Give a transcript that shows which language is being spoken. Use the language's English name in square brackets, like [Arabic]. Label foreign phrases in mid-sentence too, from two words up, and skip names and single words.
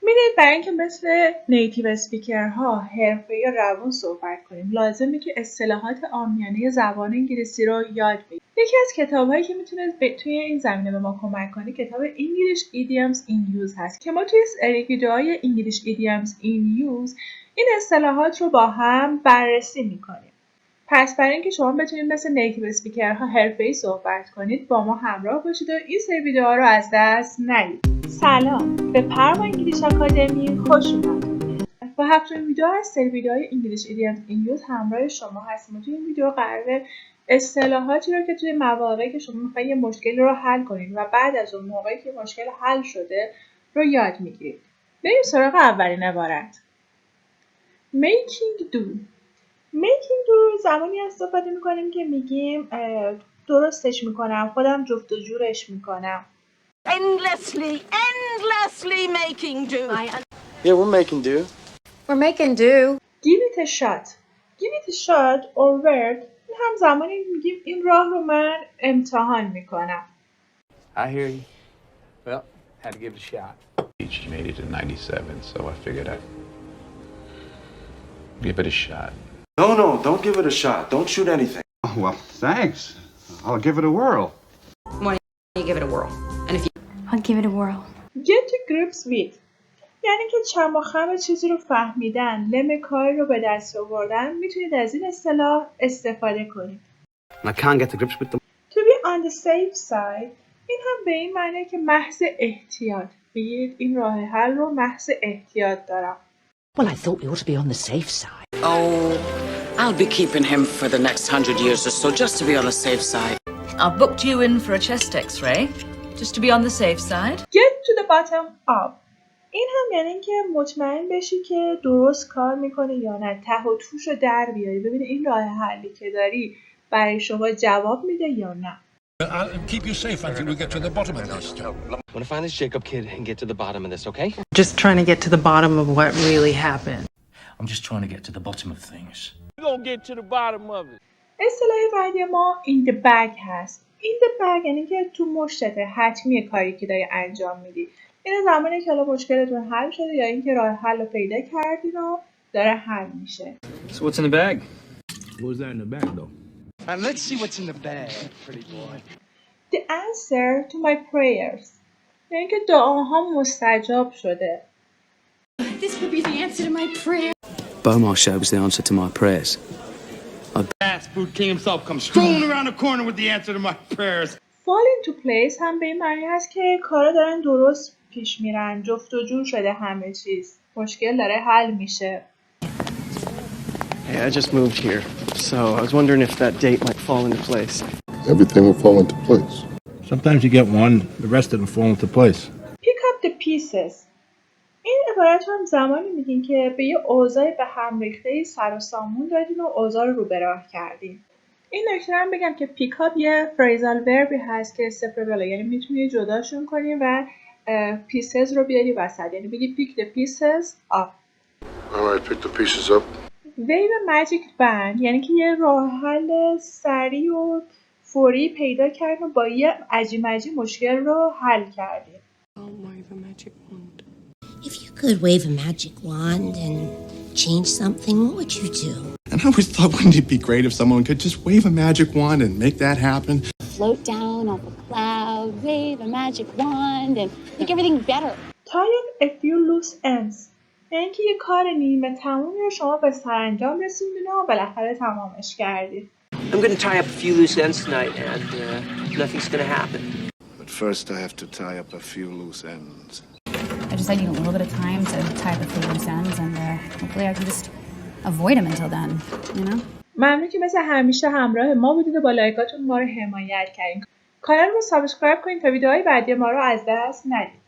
[Persian] ببینید برای اینکه مثل [English] native speakers [Persian] حرفه یا روون صحبت کنیم لازمه که اصطلاحات عامیانه زبان انگلیسی رو یاد بگیریم. یکی از کتاب‌هایی که میتونه توی این زمینه به ما کمک کنه کتاب English idioms in use هست که ما توی سری ویدئوهای English idioms in use این اصطلاحات رو با هم بررسی میکنیم. پس برای اینکه شما بتونید مثل [English] native speakers [Persian] حرفه‌ای صحبت کنید با ما همراه باشید و این سری ویدئوها رو از دست ندید. سلام، به پرما انگلیش آکادمی خوش اومدید. با هفتمین ویدئو از سری ویدئوهای انگلیش ایدیومز این یوز همراه شما هستیم. توی این ویدئو قراره اصطلاحاتی رو که توی مواقعی که شما می‌خواید یه مشکلی رو حل کنید و بعد از اون موقعی که مشکل حل شده رو یاد میگیرید. بریم سراغ اولین عبارت. [English] making do. making do [Persian] زمانی استفاده می‌کنیم که میگیم درستش می‌کنم، خودم جفت و جورش می‌کنم. [English] endlessly making do. Yeah, we're making do. We're making do. Give it a shot. Give it a shot or word. [Persian] این هم زمانی میگیم این راه رو من امتحان میکنم. [English] I hear you. Well, had to give it a shot. Each made it in 97, so I figured I'd give it a shot. No, don't give it a shot. Don't shoot anything. Oh, well, thanks. I'll give it a whirl. Why don't you give it a whirl? And if you... I'll give it a whirl. Get to grips with. [Persian] یعنی که چم و خم چیزی رو فهمیدن، لم کاری رو به دست آوردن، میتونید از این اصطلاح استفاده کنید. [English] I can't get to grips with them. To be on the safe side. [Persian] این هم به این معنی که محض احتیاط. بگید این راه حل رو محض احتیاط دارم. [English] Well, I thought we ought to be on the safe side. Oh, I'll be keeping him for the next 100 years or so, just to be on the safe side. I've booked you in for a chest x-ray, just to be on the safe side. Get to the bottom of. [Persian] این هم یعنی که مطمئن بشی که درست کار میکنه یا نه، ته و توش رو در بیاری، ببینی این راه حلی که داری برای شما جواب میده یا نه. [English] I'll keep you safe until we get to the bottom of this. I want to find this Jacob kid and get to the bottom of this, okay? Just trying to get to the bottom of what really happened. I'm just trying to get to the bottom of things. We're gonna get to the bottom of it. [Persian] اصطلاح بعدی ما [English] in the bag [Persian] هست. [English] in the bag [Persian] یعنی که تو مشتته، حتمی کاری که داری انجام میدی. این زمانی که حالا مشکلتون حل شده یا اینکه راه حل رو پیدا کردین و داره حل میشه. [English] So what's in the bag? What's that in the bag, though? And let's see what's in the bag, pretty boy. The answer to my prayers. [Persian] یعنی که دعاهام مستجاب شده. [English] This could be the answer to my prayer. Beaumont show was the answer to my prayers. Fast food king himself comes strolling around the corner with the answer to my prayers. Fall into place [Persian] هم به این معنی هست که کارا دارن درست پیش میرن، جفت و جور شده همه چیز، مشکل داره حل میشه. [English] Hey, I just moved here, so I was wondering if that date might fall into place. Everything will fall into place. Sometimes you get one, the rest of them fall into place. Pick up the pieces. [Persian] این عبارت هم زمانی میگین که به یه اوضاع به هم ریخته سر و سامون دادین و اوضاع رو به راه کردین. این نکته هم بگم که [English] pick up [Persian] یه [English] phrasal verb [Persian] هست که سپربله، یعنی میتونی جداشون کنی و پیسز رو بیاری وسط، یعنی بگی [English] pick the pieces up. Alright, pick the pieces up. wave magic band [Persian] یعنی که یه راه حل سریع و فوری پیدا کردن و با یه عجیمجی مشکل رو حل کردیم. [English] If you could wave a magic wand and change something, what would you do? And I always thought, wouldn't it be great if someone could just wave a magic wand and make that happen? Float down off a cloud, wave a magic wand, and make everything better. Tie a few loose ends. [Persian] یعنی که یه کار نیمه تمومی رو شما به سرانجام رسوندین و بالاخره تمامش کردید. [English] I'm going to tie up a few loose ends tonight, and nothing's going to happen. But first I have to tie up a few loose ends. I just need a little bit of time to tie up a few loose ends, and hopefully I can just avoid them until then, you know? [Persian] ممنون که مثل همیشه همراه ما بودید و با لایکاتون ما رو حمایت کردین. کانال رو سابسکرایب کنید تا ویدیوهای بعدی ما رو از دست ندید.